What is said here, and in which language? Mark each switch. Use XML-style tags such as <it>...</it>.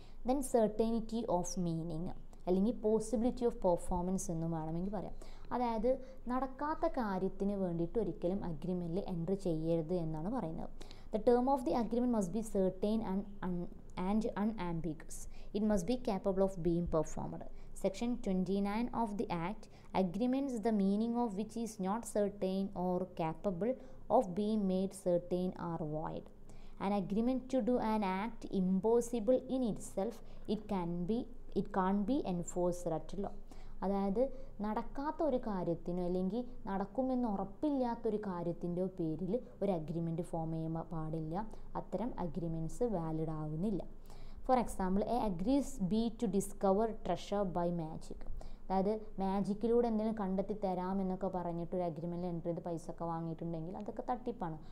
<ml>Then certainty of meaning അല്ലെങ്കിൽ possibility of performance എന്നും വേണമെങ്കിൽ പറയാം. അതായത് നടക്കാത്ത കാര്യത്തിന് വേണ്ടിയിട്ട് ഒരിക്കലും അഗ്രിമെൻറ്റിൽ എൻട്രി ചെയ്യരുത് എന്നാണ് പറയുന്നത്.</ml> <en>The term of the agreement must be certain and unambiguous. It must be capable of being performed. Section 29 of the Act, agreements the meaning of which is not certain or capable of being made certain are void. An agreement to do an act impossible in itself, it can't be enforced at law.</en> <ml>അതായത് നടക്കാത്ത ഒരു കാര്യത്തിനോ അല്ലെങ്കിൽ നടക്കുമെന്ന് ഉറപ്പില്ലാത്തൊരു കാര്യത്തിൻ്റെയോ പേരിൽ ഒരു agreement form ചെയ്യാൻ പാടില്ല. അത്തരം അഗ്രിമെൻറ്റ്സ് വാലിഡ് ആവുന്നില്ല.</ml> <en>For example, A agrees B to discover treasure by magic.</en> <ml>അതായത് മാജിക്കിലൂടെ എന്തെങ്കിലും കണ്ടെത്തി തരാമെന്നൊക്കെ പറഞ്ഞിട്ട് ഒരു അഗ്രിമെൻറ്റിൽ എൻ്റർ ചെയ്ത് പൈസ ഒക്കെ വാങ്ങിയിട്ടുണ്ടെങ്കിൽ അതൊക്കെ തട്ടിപ്പാണ്.</ml>